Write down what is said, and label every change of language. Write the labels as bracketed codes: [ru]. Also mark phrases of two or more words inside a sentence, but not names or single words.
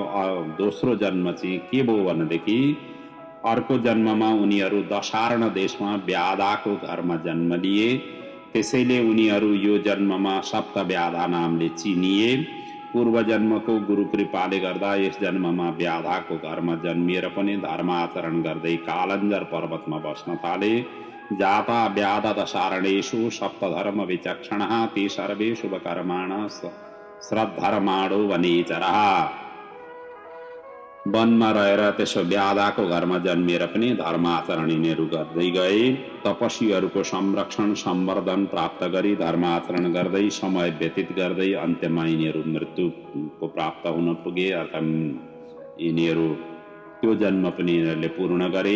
[ne] दोस्रो जन्म चाहिँ के भयो भनेदेखि अर्को जन्ममा उनीहरू दशार्ण देशमा व्याधाको घरमा जन्म लिए। त्यसैले उनीहरू यो जन्ममा सप्त व्याधा नामले चिनिए। पूर्व जन्मको गुरु कृपाले गर्दा यस जन्ममा व्याधाको घरमा जन्मिएर पनि धर्माचरण गर्दै कालञ्जर पर्वतमा बस्न थाले। [sa] जाता व्याध दशारणेषु सप्तधर्म विचक्षणः ते सर्वे शुभकर्माणः श्रद्धर्माणो वनेचरः। [ne] वनमा रहेर त्यसो व्याधाको घरमा जन्मिएर पनि धर्माचरण यिनीहरू गर्दै गए। तपस्वीहरूको संरक्षण सम्वर्धन प्राप्त गरी धर्माचरण गर्दै समय व्यतीत गर्दै अन्त्यमा यिनीहरू मृत्युको प्राप्त हुन पुगे। अर्थात् यिनीहरू त्यो जन्म पनि यिनीहरूले पूर्ण गरे।